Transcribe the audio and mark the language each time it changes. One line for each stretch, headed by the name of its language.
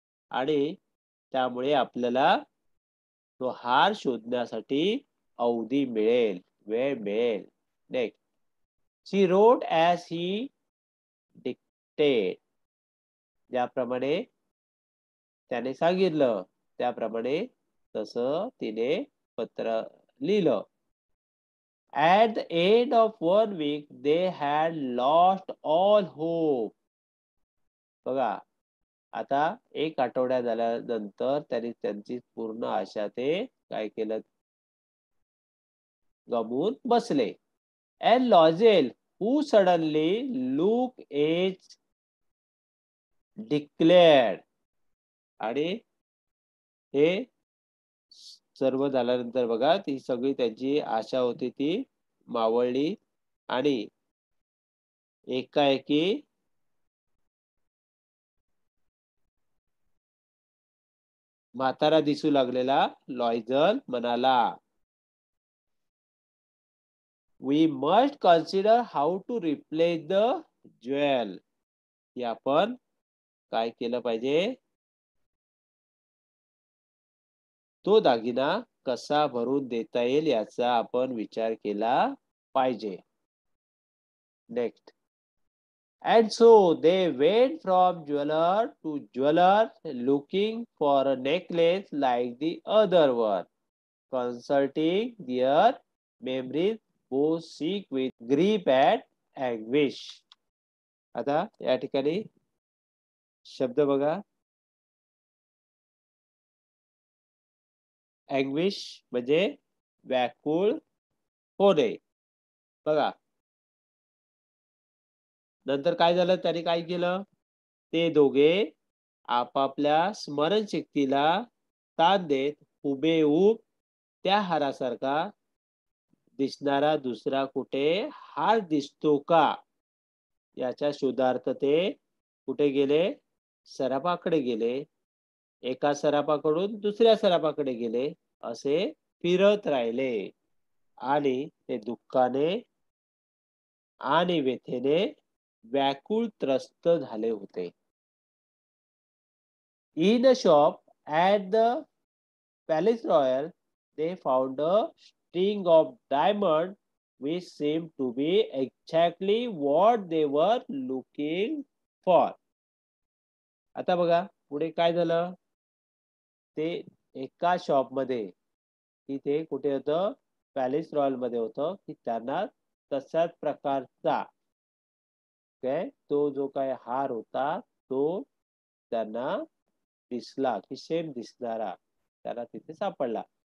Marathi: आणि त्यामुळे आपल्याला तो हार शोधण्यासाठी अवधी मिळेल, वेळ मिळेल.
English: Next, she wrote as he dictated.
Marathi: ज्याप्रमाणे त्याने सांगितलं त्याप्रमाणे तसं तिने पत्र लिहिलं.
English: At the end of 1 week, they had lost all hope.
Marathi: बघा, आता एक आठवड्या झाल्यानंतर त्यांनी त्यांची पूर्ण आशा ते काय केलं, गमवून बसले.
English: And Lozel, who suddenly looked age declared.
Marathi: आणि हे सर्व झाल्यानंतर बघा, ती सगळी त्यांची आशा होती ती मावळली आणि एकाएकी म्हातारा दिसू लागलेला लॉयझल म्हणाला,
English: We must consider how to replace the jewel.
Marathi: की आपण काय केलं पाहिजे, तो दागिना कसा भरून देता येईल याचा आपण विचार केला पाहिजे.
English: Next, and so they went from jeweler to jeweler looking for a necklace like the other one, consulting their memories, both sick with grief and anguish.
Marathi: आता या ठिकाणी शब्द बघा, अँग्विश म्हणजे व्याकुळ होणे. बघा, नंतर काय झालं, त्याने काय केलं, ते दोघे आपापल्या स्मरणशक्तीला ताण देत हुबेहूब त्या हारासारखा दिसणारा दुसरा कुठे हार दिसतो का याच्या शोधार्थ ते कुठे गेले, सराफाकडे गेले. एका सराफाकडून दुसऱ्या सराफाकडे गेले, असे फिरत राहिले आणि ते दुःखाने आणि व्यथेने व्याकुळ त्रस्त झाले होते.
English: In a shop at the Palace Royal, they found a string of diamonds which seemed to be exactly what they were looking for.
Marathi: आता बघा पुढे काय झालं, ते एका शॉप मध्ये, तिथे कुठे होतं, पॅलेस रॉयल मध्ये होतं, की त्यांना तशाच प्रकारचा काय तो जो काय हार होता तो त्यांना दिसला, की सेम दिसणारा त्याला तिथे सापडला.